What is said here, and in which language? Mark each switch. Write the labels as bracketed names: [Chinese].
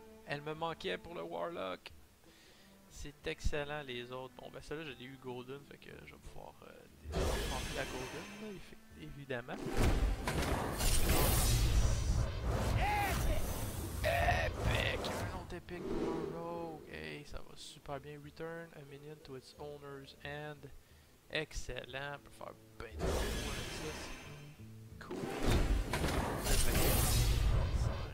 [French] Elle me manquait pour le Warlock. C'est excellent les autres. Bon ben celle-là je l'ai eu Golden, fait que je vais pouvoir changer la Golden, là, évidemment. Epic! Un autre épique pour un Rogue. Hey, ça va super bien. [English] Return a minion to its owner's hand. [French] Excellent. On peut faire bien des combos avec ça. C'est cool. Le paquet 35.